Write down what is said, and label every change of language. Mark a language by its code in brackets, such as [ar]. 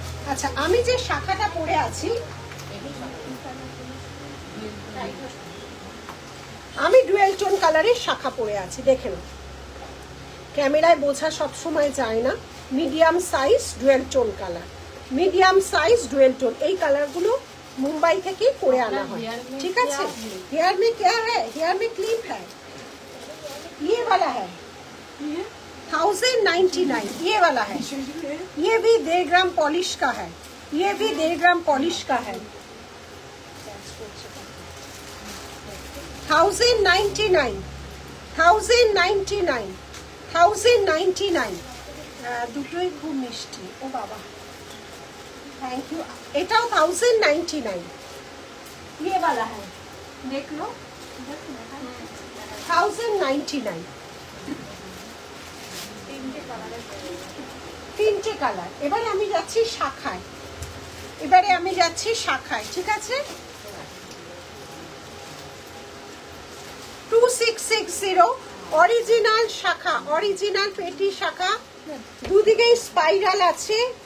[bn] আচ্ছা, আমি যে শাখাটা পরে আছি, আমি ডুয়েল টোন কালারের শাখা পরে আছি, দেখে নাও। ক্যামেরায় বোঝা সব সময় যায় না। Medium size dual tone colour, medium size dual tone, এই কালারগুলো মুম্বাই থেকে করে আনা হয়, ঠিক আছে। [hi] हेयर में क्या है, हेयर में क्लिप है, ये वाला है 1099, ये वाला है, ये भी 1.5 ग्राम पॉलिश का है, ये भी 1.5 ग्राम पॉलिश का है। [bn] 1099 1099 1099, দুটোই খুব মিষ্টি। ও বাবা, थैंक यू। [hi] एटाও 1099, ये वाला है, देख लो 1099, [bn] তিনটে কালার। এবারে আমি যাচ্ছি শাখায়, এবারে আমি যাচ্ছি শাখায়, ঠিক আছে। 2660 অরিজিনাল শাখা, অরিজিনাল পেটি শাখা, দুদিকেই স্পাইরাল আছে,